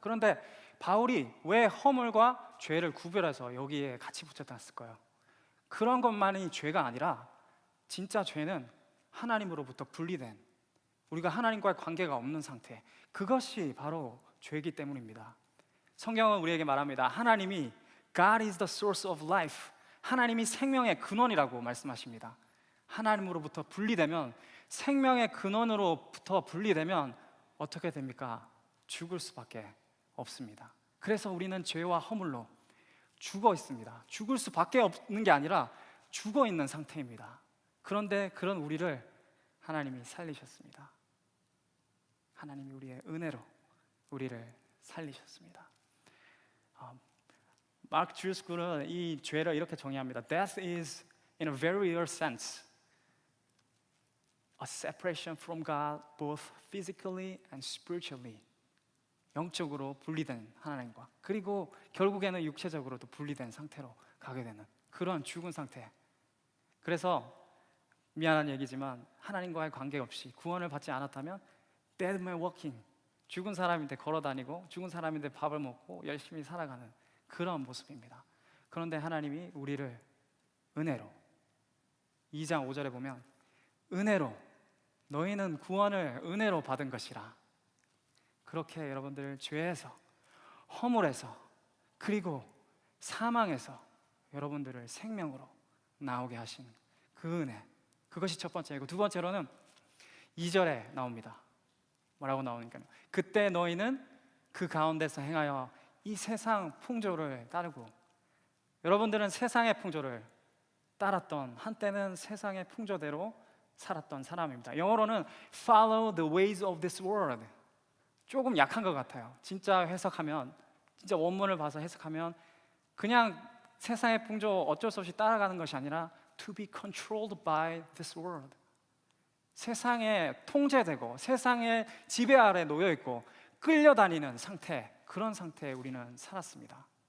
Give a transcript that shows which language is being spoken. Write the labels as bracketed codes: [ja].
[ko] 그런데 바울이 왜 허물과 죄를 구별해서 여기에 같이 붙여놨을까요? 그런 것만이 죄가 아니라 진짜 죄는 하나님으로부터 분리된 우리가 하나님과의 관계가 없는 상태, 그것이 바로 죄이기 때문입니다. 성경은 우리에게 말합니다. 하나님이 [en] God is the source of life, [ko] 하나님이 생명의 근원이라고 말씀하십니다. 하나님으로부터 분리되면, 생명의 근원으로부터 분리되면 어떻게 됩니까? 죽을 수밖에 없습니다. 그래서 우리는 죄와 허물로 죽어 있습니다. 죽을 수밖에 없는 게 아니라 죽어 있는 상태입니다. 그런데 그런 우리를 하나님이 살리셨습니다. 하나님이 우리의 은혜로 우리를 살리셨습니다. 마크 주스쿨은 이 죄를 이렇게 정의합니다. [en] Death is, in a very real sense, a separation from God, both physically and spiritually. [ko] 영적으로 분리된 하나님과, 그리고 결국에는 육체적으로도 분리된 상태로 가게 되는 그런 죽은 상태. 그래서 미안한 얘기지만 하나님과의 관계 없이 구원을 받지 않았다면 [en] dead man walking, [ko] 죽은 사람인데 걸어다니고 죽은 사람인데 밥을 먹고 열심히 살아가는 그런 모습입니다. 그런데 하나님이 우리를 은혜로, 2장 5절에 보면 은혜로, 너희는 구원을 은혜로 받은 것이라. 그렇게 여러분들 죄에서, 허물에서, 그리고 사망에서 여러분들을 생명으로 나오게 하신 그 은혜, 그것이 첫 번째이고, 두 번째로는 2절에 나옵니다. 뭐라고 나오니까요, 그때 너희는 그 가운데서 행하여 이 세상 풍조를 따르고. 여러분들은 세상의 풍조를 따랐던, 한때는 세상의 풍조대로 살았던 사람입니다. 영어로는 [en] follow the ways of this world. [ko] 조금 약한 것 같아요. 진짜 해석하면, 진짜 원문을 봐서 해석하면 그냥 세상의 풍조 어쩔 수 없이 따라가는 것이 아니라 [en] to be controlled by this world. [ko] 세상에 통제되고 세상의 지배 아래 놓여 있고 끌려다니는 상태, 그런 상태에 우리는 살았습니다.